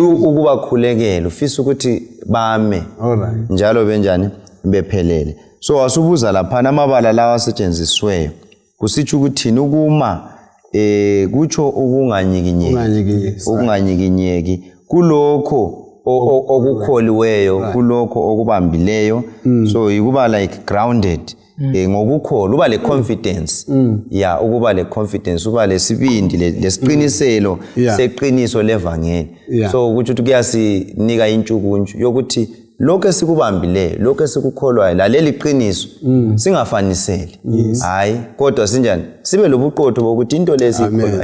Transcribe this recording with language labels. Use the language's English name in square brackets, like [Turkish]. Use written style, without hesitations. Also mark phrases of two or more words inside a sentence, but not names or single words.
[North Ndebele] ukubakhulekela ufisa ukuthi bame njalo benjani bephelele. So wasubuza lapha amabala lawa asetshenzisweyo kusitsho ukuthini ukuma kutsho ukunganyikinyeki kulokho okukholiweyo kulokho okubambileyo so ikuba [English] like grounded [North Ndebele] ngokukholwa uba le confidence ya ukuba le confidence uba lesibindi lesiqiniselo seqiniso levangeli so ukuthi kuyasinika intshukuntshu yokuthi lokho esikubambileyo lokho esikukholwayo laleli qiniso singafaniseli hayi kodwa sinjani sibe lobuqotho bokuthi into lesikholwayo